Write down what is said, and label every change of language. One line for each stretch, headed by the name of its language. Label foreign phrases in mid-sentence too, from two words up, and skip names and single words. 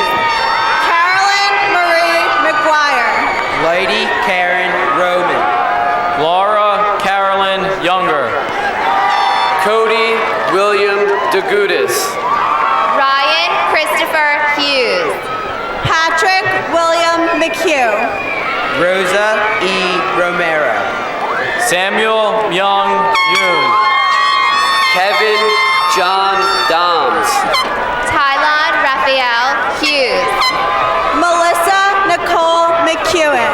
English: Carolyn Marie McGuire. Lady Karen Roman. Laura Carolyn Younger. Cody William DeGudis. Ryan Christopher Hughes. Patrick William McHugh. Rosa E. Romero. Samuel Young Yoon. Kevin John Doms. Tylon Raphael Hughes. Melissa Nicole McEwen.